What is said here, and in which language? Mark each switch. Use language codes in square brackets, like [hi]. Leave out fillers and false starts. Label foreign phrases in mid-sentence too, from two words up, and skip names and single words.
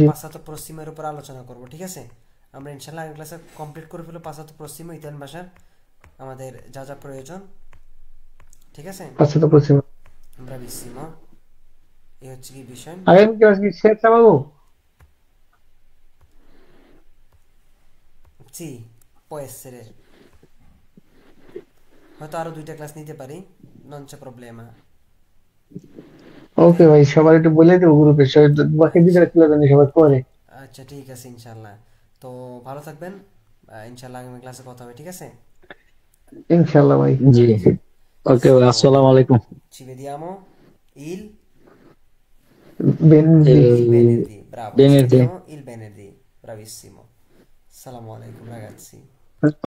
[bn] পাশ্চাত্য পশ্চিমের উপর আলোচনা করব, ঠিক আছে। আমরা ইনশাল্লাহ আগামী ক্লাসে কমপ্লিট করে ফেলবো পাশ্চাত্য পশ্চিম ও ইতালিয়ান ভাষার আমাদের যা যা প্রয়োজন, ঠিক আছে। আচ্ছা তো পশ্চিম। ব্রাভিসিমো, এই হচ্ছে কি বিষয়। আগামী ক্লাস কি শেষ চালাবো? জি, [it] può essere, [bn] হয়তো আরো দুইটা ক্লাস নিতে পারি, [it] non c'è problema, [bn] ওকে। ওকে ভাই, সবার একটু বলে দেবো গ্রুপে, সবাই বাকি আচ্ছা, দিকে ছিল জানি সবাই করে। আচ্ছা, ঠিক আছে ইনশাল্লাহ। তো ভালো থাকবেন, ইনশাল্লাহ আগামী ক্লাসে কথা হবে, ঠিক আছে। ইনশাল্লাহ ভাই। জি আচ্ছা, ওকে ভাই, সো [ar] السلام عليكم. [it] ci vediamo il [bn] বেনজি। [it] il venerdì, bravo, ci [bn] বেনের দিন। [it] vediamo il venerdì, bravissimo. [ar] السلام عليكم [it] ragazzi.